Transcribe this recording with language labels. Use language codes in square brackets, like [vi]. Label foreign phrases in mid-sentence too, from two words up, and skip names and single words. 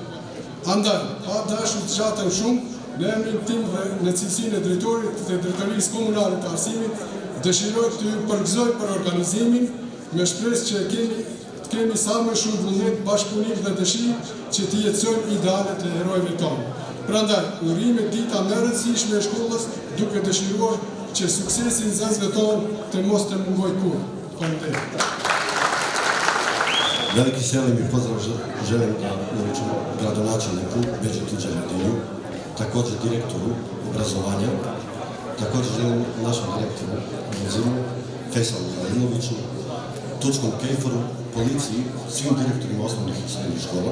[sq] Andaj, pa dashur të zgjatem shumë, në emrin tim dhe në cilësinë e drejtorit të drejtorisë komunale të arsimit, dëshiroj të ju përgëzoj për organizimin, me shpresë që kemi sa më shumë vullnet, bashkëpunim dhe dëshirë që të jetësojmë idealet e herojve tonë. Prandaj, urimet dita më e rëndësishme e shkollës, duke dëshiruar që suksesin nxënësve tonë të mos të mungoj kurrë. Faleminderit. [bs] Veliki selim i pozdrav želim gradonačelniku Begjetu Gjeladiniju, također direktoru obrazovanja, također želim našem direktoru Ruzimu, Fesalu Haliloviću, Tučkom Kejforu, policiji, svim direktorima osnovnih i srednjih škola.